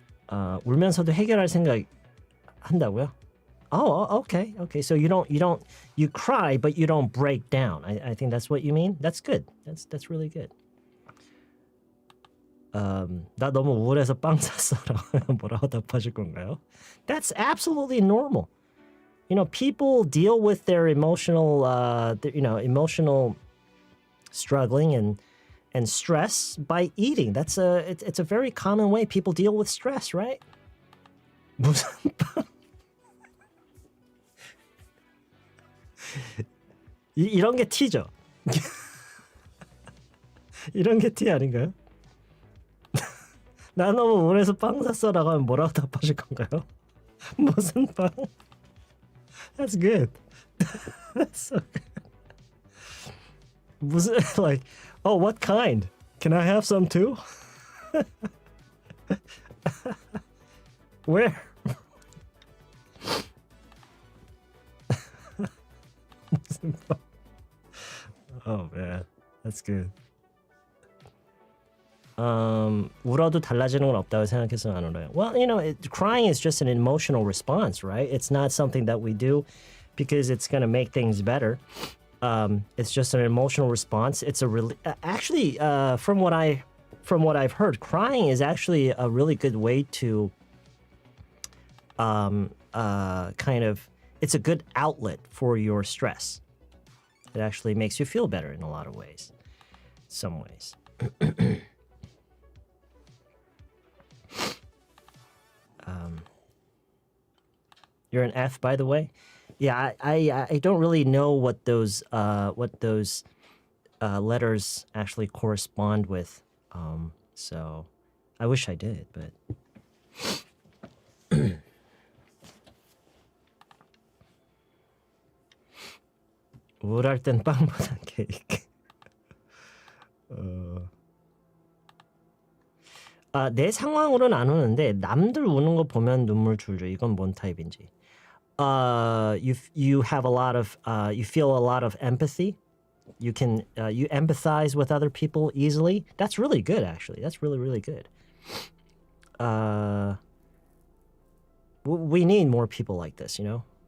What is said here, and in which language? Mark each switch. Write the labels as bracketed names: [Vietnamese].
[Korean] 울면서도 해결할 생각 한다고요? [English] Oh, okay. So you cry, but you don't break down. I think that's what you mean. That's good. That's really good. [Korean] 나 너무 우울해서 빵 샀어라고 뭐라고 답하실 건가요? [English] That's absolutely normal. You know, people deal with their emotional, emotional struggling and stress by eating. It's a very common way people deal with stress, right? [Korean] 무슨 빵? 이런 게 T죠? 이런 게 T 아닌가요? 나 너무 우울해서 빵 샀어라고 하면 뭐라고 답하실 건가요? 무슨 빵? [English] That's good. That's so good. 무슨, like, oh, what kind? Can I have some too? Where? Oh man, that's good. [Korean] 울어도 달라지는 건 없다고 생각해서 안 울어요. [English] Well, you know, crying is just an emotional response, right? It's not something that we do because it's going to make things better. It's just an emotional response. It's actually, from what I've heard, crying is actually a really good way to kind of, it's a good outlet for your stress. It actually makes you feel better in a lot of ways, some ways. You're an F, by the way. Yeah, I don't really know what those letters actually correspond with. So I wish I did, but [Korean] 우울할 땐 빵보다 케이크. 내 상황으로는 안 우는데 남들 우는 거 보면 눈물 줄줄. 이건 뭔 타입인지. [English] You have a lot of you feel a lot of empathy. You can you empathize with other people easily. That's really good, actually. That's really, really good. We need more people like this, you know.